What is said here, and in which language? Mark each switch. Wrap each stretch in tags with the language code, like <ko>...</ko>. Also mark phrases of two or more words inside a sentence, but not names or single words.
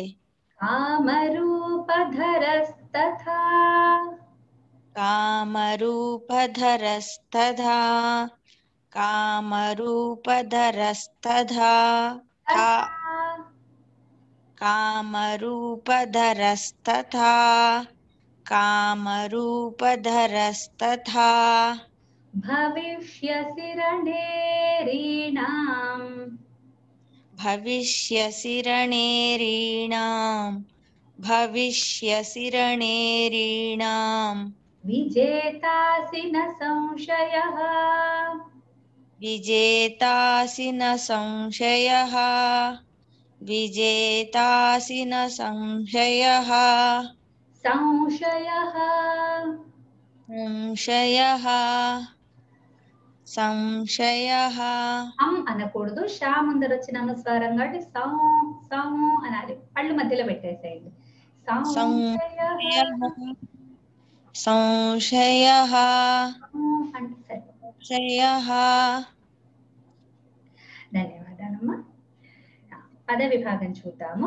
<sa>కామరూపధరస్తథా, కామరూపధరస్తథా, కామరూపధరస్తథా, కామరూపధరస్తథా, कामरूपधरस्तथा भविष्यसि रणेरीणाम् भविष्यसि रणेरीणाम् भविष्यसि रणेरीणाम् विजेतासि न संशयः विजेतासि न संशयः विजेतासि न संशयः संशयः संशयः సంశయః</sa> <te>అనకూడదు. షా ముందర వచ్చిన అనుస్వారం కాబట్టి సం అనాలి. పళ్ళు మధ్యలో పెట్టేసేయండి. సంశయః అంటే సంశయః. ధన్యవాదాలమ్మా. పద విభాగం చూద్దాము.</te>